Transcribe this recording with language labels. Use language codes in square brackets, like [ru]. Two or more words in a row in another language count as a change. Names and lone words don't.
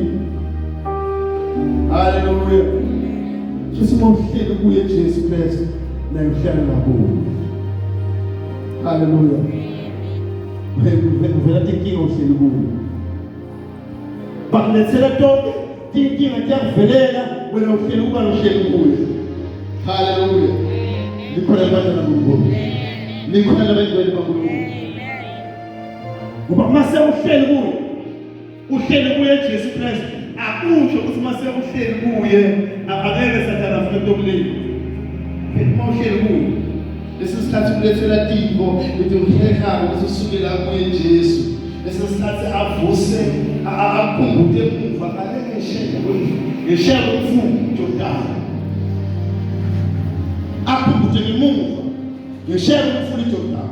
[ss] Hallelujah. Jesu mawuhleli kuye Jesu Kristu naye uhlala nakuwe. Hallelujah. Vela tinkinga uhleli kuwe. Bakulethela tonke tinkinga tiyakuvelela wena uhleli kuba uhleli kuye. Hallelujah. Nikhona abantu nakuNkulunkulu. Nikhona abantu baNkulunkulu. Ngoba mase uhleli kuye Jesu Kristu akusho ukuthi mase uhleli kuye akeke sathana afike ntokuleni. Uma uhleli kuye lesikhathi kulethela timbo letingihehako lesisukela kuye Jesu. Lesikhathi avuse akhumbuke emuva kale ngesheya kwemfundo Jordani. Akhumbuke emuva ngesheya kwemfundo Jordani.